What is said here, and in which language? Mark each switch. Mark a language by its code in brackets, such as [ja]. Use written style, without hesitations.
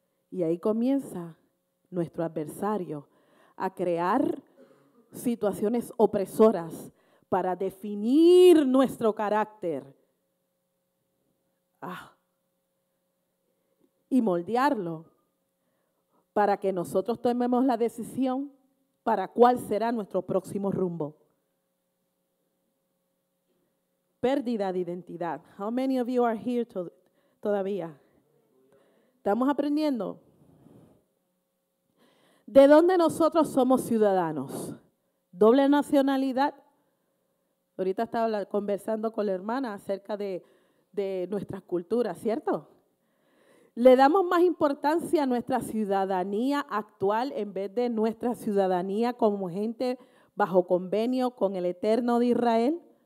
[es] Y ahí comienza nuestro adversario a crear situaciones opresoras para definir nuestro carácter. Y moldearlo para que nosotros tomemos la decisión para cuál será nuestro próximo rumbo. pérdida de identidad. [en] How many of you are here [es] todavía? ¿Estamos aprendiendo? ¿De dónde nosotros somos ciudadanos? ¿Doble nacionalidad? Ahorita estaba conversando con la hermana acerca de nuestras culturas, ¿cierto? Le damos más importancia a nuestra ciudadanía actual en vez de nuestra ciudadanía como gente bajo convenio con el Eterno de Israel.